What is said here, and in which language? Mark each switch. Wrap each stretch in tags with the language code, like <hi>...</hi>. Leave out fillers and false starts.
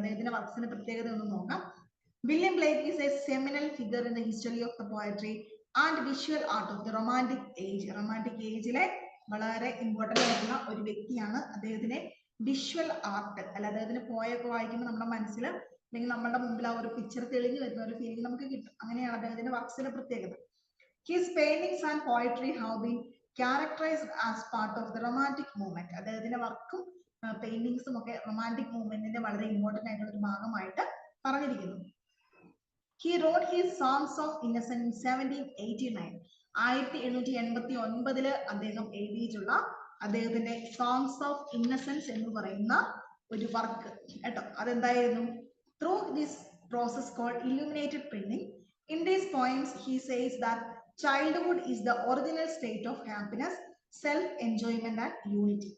<ml>അദ്ദേഹത്തിന്റെ വർക്സിന്റെ പ്രത്യേകത ഒന്ന് നോക്കാം.</ml> <en>William Blake is a seminal figure in the history of the poetry and visual art of the romantic age.</en> <ml>Romantic ഏജിലെ വളരെ important ആയിട്ടുള്ള ഒരു വ്യക്തിയാണ്. അദ്ദേഹത്തിന്റെ വിഷ്വൽ ആർട്ട് അല്ല, അദ്ദേഹത്തിന്റെ പോയൊക്കെ വായിക്കുമ്പോൾ നമ്മുടെ മനസ്സിൽ അല്ലെങ്കിൽ നമ്മുടെ മുമ്പിൽ ആ ഒരു പിക്ചർ തെളിഞ്ഞു വരുന്ന ഒരു ഫീലിംഗ് നമുക്ക് കിട്ടും. അങ്ങനെയാണ് അദ്ദേഹത്തിന്റെ വർക്സിന്റെ പ്രത്യേകത.</ml> <en>His paintings and poetry have been characterized as part of the romantic movement.</en> <ml>അദ്ദേഹത്തിന്റെ വർക്കും പെയിന്റിങ്സും ഒക്കെ റൊമാൻറ്റിക് മൂവ്മെന്റിന്റെ വളരെ ഇമ്പോർട്ടന്റ് ആയിട്ടുള്ള ഒരു ഭാഗമായിട്ട് പറഞ്ഞിരിക്കുന്നു.</ml> <en>He wrote his Songs of Innocence in 1789.</en> <ml>1789 അദ്ദേഹം എഴുതിയിട്ടുള്ള അദ്ദേഹത്തിന്റെ സോങ്സ് ഓഫ് ഇന്നസെൻസ് എന്ന് പറയുന്ന ഒരു വർക്ക് കേട്ടോ. അതെന്തായിരുന്നു?</ml> <en>Through this process called illuminated printing, in these poems he says that childhood is the original state of happiness, self enjoyment and unity.</en>